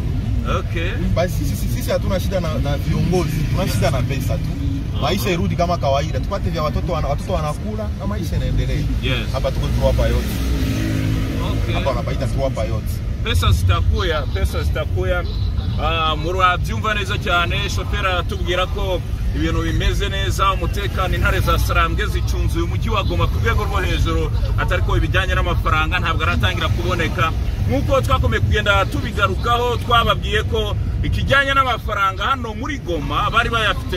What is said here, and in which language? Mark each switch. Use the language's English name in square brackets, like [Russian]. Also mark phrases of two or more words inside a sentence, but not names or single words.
[Swahili] Okay. Basi sisi hatuna shida na viongozi, tuna shida na pesa tu. Maisha irudi kama kawaida. Tupate vya watoto wanakula na maisha yanaendelea. Yes. Hapa tuko tu hapa yote. Okay. Hapa wanapaita tu hapa yote. Pesa zitakuya. [Kinyarwanda] Murabyumva neza cyane shofera tubwira ko ibintu bimeze neza umutekano intare za Sarambwe zicunzuye umujyi wa Goma ku rwego rwo hejuru atariko ibijyanye n'amafaranga ntabwo aratangira kuboneka nkuko twakomeye kugenda tubigarukaho twababwiye ko ikijyanye n'amafaranga hano muri Goma bari bayafite